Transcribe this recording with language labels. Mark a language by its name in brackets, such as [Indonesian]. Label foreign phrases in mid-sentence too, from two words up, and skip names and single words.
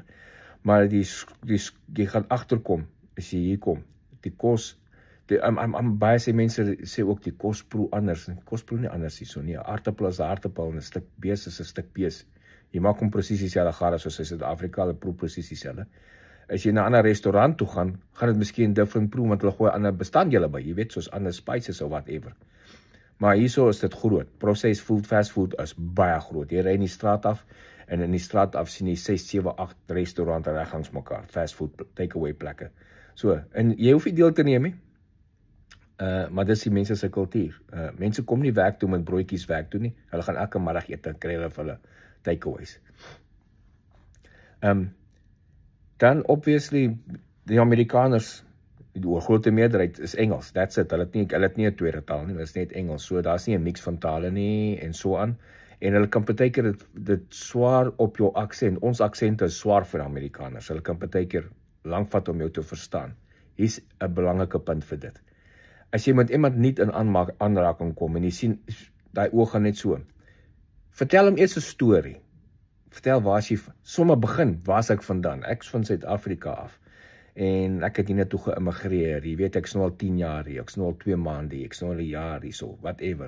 [Afrikaans] Maar jy gaan agterkom, as jy hier kom, die kos, baie sê mense sê ook die kos proe anders, kos proe nie anders hier so nie, aartappel is 'n aartappel en 'n stuk bees is 'n stuk bees. Jy maak hom presies dieselfde gare soos in Suid-Afrika, hulle proe presies dieselfde. As jy na 'n ander restaurant toe gaan dit miskien different proe, want hulle gooi ander bestanddele by, jy weet, soos ander spices of whatever. Maar hierso is dit groot. [English] Processed food, fast food [Afrikaans] is baie groot. Jy ry in die straat af en in die straat af sien jy 6, 7, 8 restaurante reg langs mekaar. [English] Fast food takeaway [Afrikaans] plekke. So, en jy hoef nie deel te neem nie. Maar dis die mense se kultuur. Mense kom nie werk toe met broodjies werk toe nie. Hulle gaan elke middag eet en kry hulle vir hulle takeaways. Dan obviously die Amerikaners, die grote meerderheid is Engels, [English] that's it, [Afrikaans] hulle het nie 'n tweede taal nie, hulle is net Engels, so daar's nie 'n mix van tale nie, en so aan, en hulle kan partykeer dit swaar op jou aksent, ons aksent is swaar vir Amerikaners, hulle kan partykeer lank vat om jou te verstaan. Hier's 'n belangrike punt vir dit. As jy met iemand nie in aanraking kom, en jy sien, daai oë gaan net so, vertel hom eers 'n storie, vertel waar is jy, sommer begin, waar is ek vandaan, ek is van Suid-Afrika af, en ek het hier net toe geïmmigreer, jy weet, ek is nou al 10 jaar hier, ek is nou al 2 maande hier, ek is nou al 'n jaar hier, so, whatever.